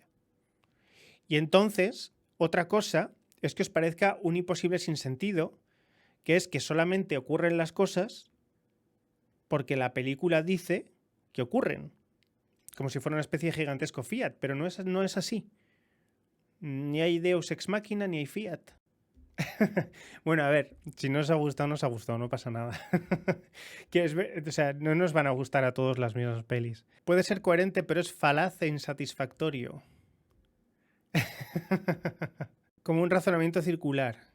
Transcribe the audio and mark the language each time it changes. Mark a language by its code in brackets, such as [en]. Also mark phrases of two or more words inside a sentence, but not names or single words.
[es] Y entonces, otra cosa es que os parezca un imposible sin sentido, que es que solamente ocurren las cosas porque la película dice que ocurren, como si fuera una especie de gigantesco Fiat, pero no es así. Ni hay [la] Deus ex machina [es] ni hay Fiat. Bueno, a ver, si no os ha gustado, no pasa nada. O sea, no nos van a gustar a todos las mismas pelis. Puede ser coherente, pero es falaz e insatisfactorio. Como un razonamiento circular.